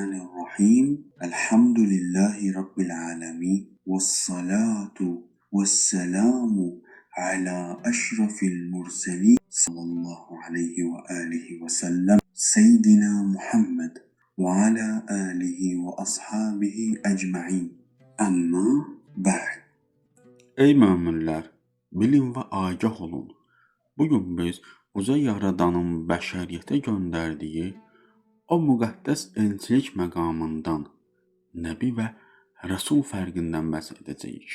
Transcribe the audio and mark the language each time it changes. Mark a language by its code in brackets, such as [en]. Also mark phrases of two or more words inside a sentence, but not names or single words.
[ar] الرحيم الحمد لله رب العالمين والصلاة والسلام على أشرف المرسلين صلى الله عليه وآله وسلم سيدنا محمد وعلى آله وأصحابه أجمعين أما بعد. [az] Ey möminlər, bilin və agah olun. Bugün biz uca yaradanın bəşəriyyətə göndərdiyi o müqəddəs elçilik məqamından, Nəbi və Rəsul fərqindən bəhs edəcəyik.